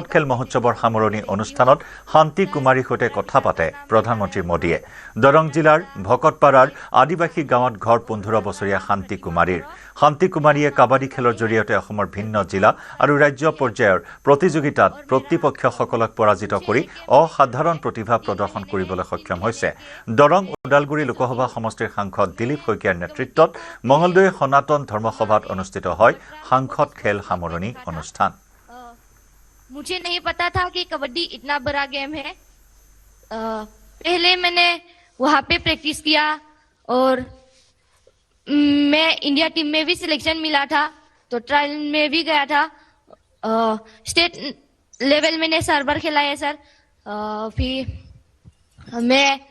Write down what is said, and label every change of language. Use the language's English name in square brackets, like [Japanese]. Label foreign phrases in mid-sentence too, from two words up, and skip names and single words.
[Assamese] খেল মহোৎসৱৰ সামৰণি অনুষ্ঠানত শান্তি কুমাৰীৰ সৈতে কথা পাতে প্ৰধানমন্ত্ৰী মোদীয়ে দৰং জিলাৰ ভকতপাৰাৰ আদিবাসী গাঁৱত ঘৰ 15 বছৰীয়া শান্তি কুমাৰীয়ে কাবাডী খেলৰ জৰিয়তে অসমৰ ভিন্ন জিলা আৰু ৰাজ্য পৰ্যায়ৰ প্ৰতিযোগিতাত প্ৰতিপক্ষসকলক পৰাজিত কৰি অসাধাৰণ প্ৰতিভা প্ৰদৰ্শন কৰিবলৈ সক্ষম হৈছে দৰং ওদালগুৰি লোকসভা সমষ্টিৰ সাংসদ দিলীপ শইকীয়াৰ নেতৃত্বত মঙ্গলদৈ সনাতন ধৰ্মসভাত অনুষ্ঠিত হয় সাংসদ খেল সামৰণি অনুষ্ঠান [Hindi] मुझे नहीं पता था कि कबड्डी इतना बड़ा गेम है पहले मैंने वहाँ पे प्रैक्टिस किया और मैं [English] India team [Hindi] में भी सिलेक्शन मिला था तो ट्रायल में भी गया था [English] state level [Hindi] मैंने सर्वर खेला है सर फिर मैं